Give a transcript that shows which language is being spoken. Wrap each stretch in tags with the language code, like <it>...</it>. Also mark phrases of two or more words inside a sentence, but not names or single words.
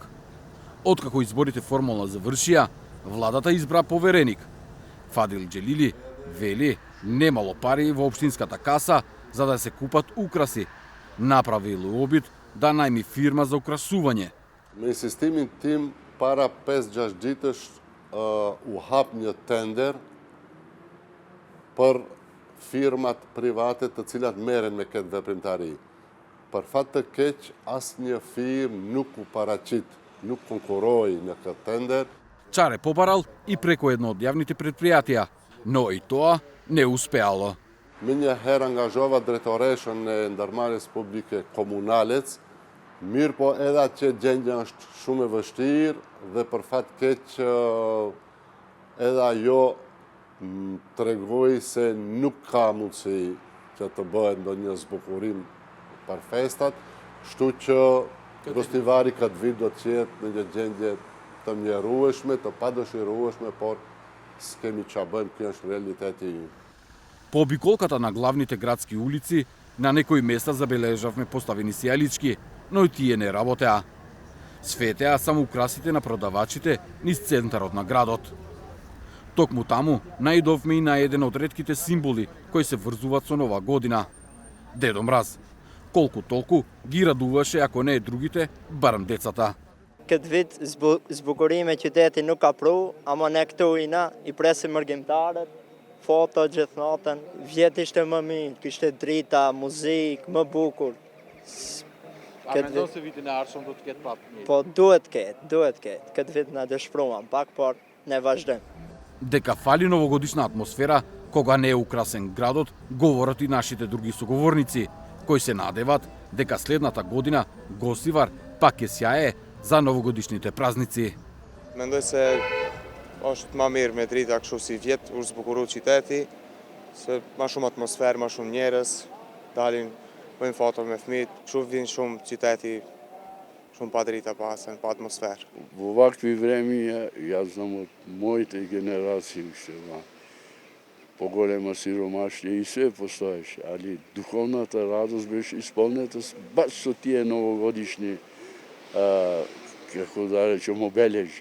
<mk>Откако изборите формално завршија, владата избра повереник. Фадил Џелили вели немало пари во општинската каса за да се купат украси. Направил обид да најми фирма за украсување.</mk> <sq>Men sistemin tem para 5-6 ditësh u hap një tender për firmat private të cilat merren me këtë veprimtari. Për fat të keq, asnjë firmë nuk u paraqit, nuk konkuroi në këtë tender.</sq> <mk>Чаре побарал и преку едно од јавните предпријатија, но и тоа не успеало.</mk> <sq>Më një herë angazhova drejtoreshën e ndërmarrjes publike komunalec, mirë po edhe atë që gjendja është shumë e vështirë dhe për fat keq edhe ajo tregoi se nuk ka mundësi që të bëhet ndonjë zbukurim për festat, kështu që Gostivari këtë vit do të jetë në një gjendje të mjerueshme, të padëshirueshme, por s'kemi ç'a bëjmë, kjo është realiteti.</sq> <mk>По обиколката на главните градски улици, на некои места забележавме поставени сијалички, но и тие не работеа. Светеа само украсите на продавачите низ центарот на градот. Токму таму наидовме и на еден од ретките символи кои се врзуваат со Нова година. Дедо Мраз. Колку толку ги радуваше, ако не другите, барем децата.</mk> <sq>Këtë vit zbukurime qyteti nuk ka pru, ama ne këtu i presim argjimtarët, foto gjithë natën. Vjet ishte më mirë, kishte drita, muzikë, më bukur. A mendon se vitin e ardhshëm do të ketë pak mirë? Po duhet ketë. Këtë vit na dëshpëruam pak, por ne vazhdojmë.</sq> <mk>Дека фали новогодишна атмосфера кога не е украсен градот, говорат и нашите други соговорници, кои се надеват дека следната година Гостивар пак ќе сјае за новогодишните празници.</mk> <sq>Mendoj se është më mirë me drita kështu si vjet, u zbukuru qyteti, se më shumë atmosferë, më shumë njerëz, dalin, bëjnë foto me fëmijët, kështu vin shumë qyteti, shumë pa drita pasen, pa atmosferë.</sq> <mk>Во вакви времиња, јас знам од моите генерации уште поголема сиромаштија и све постоеше, али духовната радост беше исполнета баш со тие новогодишни, како да речем, обележја.</mk>